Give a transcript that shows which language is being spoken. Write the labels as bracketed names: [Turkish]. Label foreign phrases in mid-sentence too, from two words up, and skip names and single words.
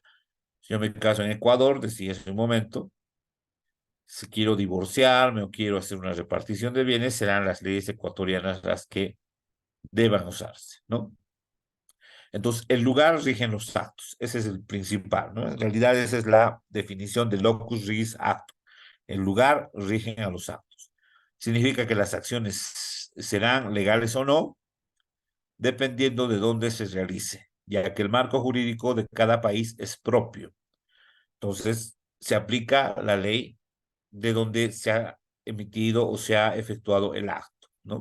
[Spanish] Si yo me caso en Ecuador, decía hace un momento, si quiero divorciarme o quiero hacer una repartición de bienes, serán las leyes ecuatorianas las que deban usarse, ¿no? Entonces, el lugar rigen los actos, ese es el principal, ¿no? En realidad, esa es la definición de [Latin] locus regis actum. [Spanish] El lugar rigen a los actos. Significa que las acciones serán legales o no, dependiendo de dónde se realice, ya que el marco jurídico de cada país es propio. Entonces, se aplica la ley de donde se ha emitido o se ha efectuado el acto, ¿no?